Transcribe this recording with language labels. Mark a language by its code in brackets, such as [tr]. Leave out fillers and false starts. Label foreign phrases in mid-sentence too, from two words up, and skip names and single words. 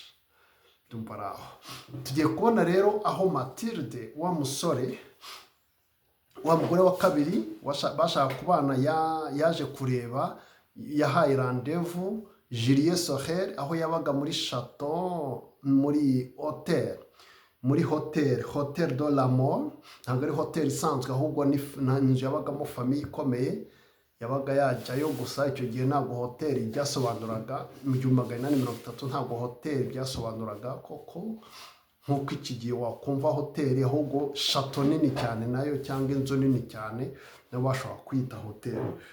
[rw] Ndumva ari aho tugiye kubona rero aho Matilde wa musore, wa mugore wa kabiri bashaka kubana, yaje kureba, yahaye rendez-vous Julien Sorel aho yabaga muri chateau, muri hotel de la mort. Ntabwo ari hotel isanzwe, ahubwo ni inzu yabagamo famiye ikomeye, yabaga yajyayo. Gusa icyo gihe ntabwo hoteli byasobanuraga, mu 1830 ntabwo hoteli byasobanuraga koko nk'uko iki gihe wakumva hoteli, ahubwo chateau nini cyane nayo, cyangwa inzu nini cyane nayo bashobora kwita hoteli.